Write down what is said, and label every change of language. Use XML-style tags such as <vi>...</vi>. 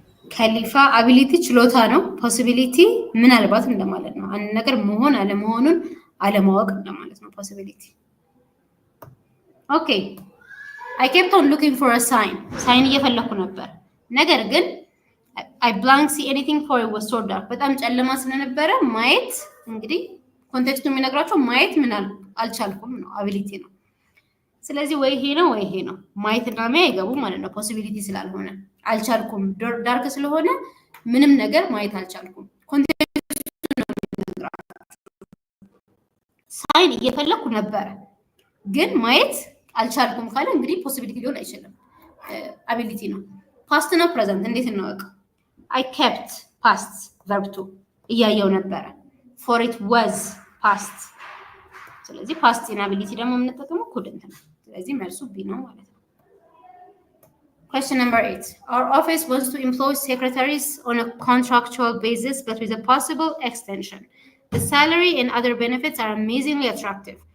<am>ከሊፋ አቢሊቲ ችሎታ ነው። ፖሲቢሊቲ ምናልባት እንደማለት ነው። አንድ ነገር መሆን አለመሆኑን አለማወቅ እንደማለት ነው ፖሲቢሊቲ። ኦኬ</am> <en>I kept on looking for a sign.</en> <am>ሳይን እየፈለኩ ነበር። ነገር ግን</am> <en>I blank see anything for it was so dark.</en> <am>በጣም ጨለማ ስለነበረ ማየት እንግዲህ ኮንቴክስቱ የሚነግራቸው ማየት ምን አልቻልኩም ነው አቢሊቲ ነው። ስለዚህ ወይ ይሄ ነው ወይ ይሄ ነው። ማየትና ማየት አይገቡም ማለት ነው ፖሲቢሊቲ ስላልሆነ አልቻልኩም። ዳርክ ስለሆነ ምንም ነገር ማየት አልቻልኩም። ኮንቴክስቱ ነው የሚነግራቸው። ሳይን እየፈለኩ ነበር ግን ማየት አልቻልኩም ካለ እንግዲህ ፖሲቢሊቲ ሊሆን አይችልም። አቢሊቲ ነው። ፓስት ነው ፕሬዘንት እንዴት እናወቅ?</am> <en>I kept past verb 2</en> <am>እያየው ነበረ።</am> <en>for it was</en> <am>ፓስት። ስለዚህ ፓስት ኢናቢሊቲ ደግሞ የምንጠቀመው ኩድንት ነው። ስለዚህ መልሱ ቢ ነው ማለት ነው።</am> <en>Question number 8. Our office wants to employ secretaries on a contractual basis, but with a possible extension. The salary and other benefits are amazingly attractive.</en>